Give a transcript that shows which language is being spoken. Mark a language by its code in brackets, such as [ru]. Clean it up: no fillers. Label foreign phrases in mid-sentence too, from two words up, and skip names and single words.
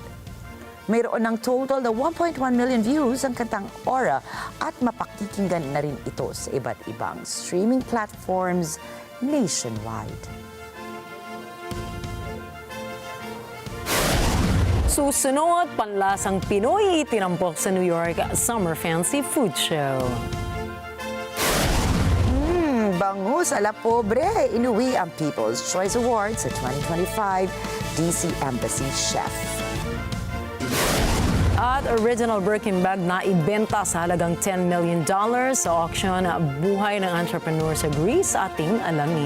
[tl] Mayroon ng total na 1.1 [en] million views [tl] ang kantang Aura at mapakikinggan na rin ito sa iba't ibang [en] streaming platforms [tl] nationwide. Susunod, panlasang Pinoy tinampok sa New York Summer Fancy Food Show. Bangus a la pobre, inuwi ang People's Choice Award sa 2025 DC Embassy Chef. At original Birkin bag na ibenta sa halagang $10 million sa auction buhay ng entrepreneur sa Greece ating alamin.